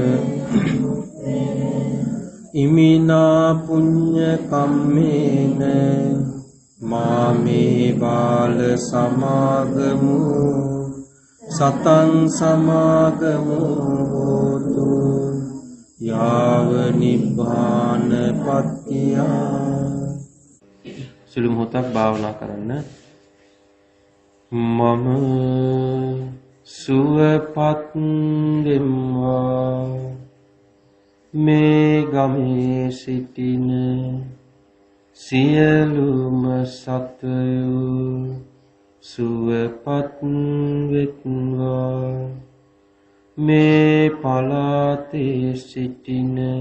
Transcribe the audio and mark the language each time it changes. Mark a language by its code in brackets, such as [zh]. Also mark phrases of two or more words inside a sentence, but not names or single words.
[pi] इमिना पुण्य कम्मेन मामे बाल समागमो सतं समागमो होतु याव निब्बान पत्तिया [si] සිළු මොහොතක් භාවනා කරන්න. මම සුවපත් වෙම්වා මේ ගමේ සිටින සියලුම සත්වයෝ සුවපත් වෙත්වා මේ පළාතේ සිටින